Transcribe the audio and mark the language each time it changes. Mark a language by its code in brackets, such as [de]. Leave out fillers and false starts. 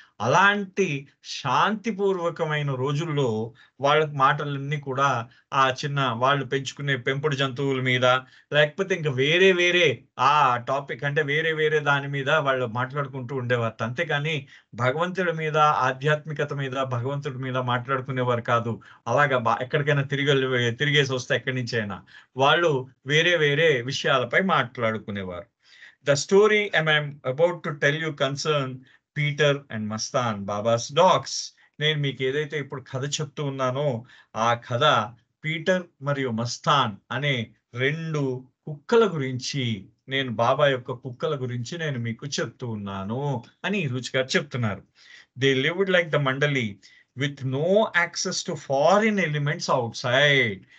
[te] అలాంటి శాంతిపూర్వకమైన రోజుల్లో వాళ్ళ మాటలన్నీ కూడా ఆ చిన్న వాళ్ళు పెంచుకునే పెంపుడు జంతువుల మీద, లేకపోతే ఇంక వేరే వేరే ఆ టాపిక్ అంటే వేరే వేరే దాని మీద వాళ్ళు మాట్లాడుకుంటూ ఉండేవారట. అంతేకాని భగవంతుడి మీద, ఆధ్యాత్మికత మీద, భగవంతుడి మీద మాట్లాడుకునేవారు కాదు. అలాగా ఎక్కడికైనా తిరిగేసొస్తే ఎక్కడి నుంచైనా. వాళ్ళు వేరే వేరే విషయాలపై మాట్లాడుకునేవారు. [en] The story I'm about to tell you concern Peter and Mastan, Baba's dogs. [te] నేను మీకు ఏదైతే ఇప్పుడు కథ చెప్తూ ఉన్నానో, ఆ కథ పీటర్ మరియు మస్తాన్ అనే 2 కుక్కల గురించి, నేను బాబా యొక్క కుక్కల గురించి నేను మీకు చెప్తూ ఉన్నాను అని రుచి గారు చెప్తున్నారు. [en] They lived like the mandali with no access to foreign elements outside.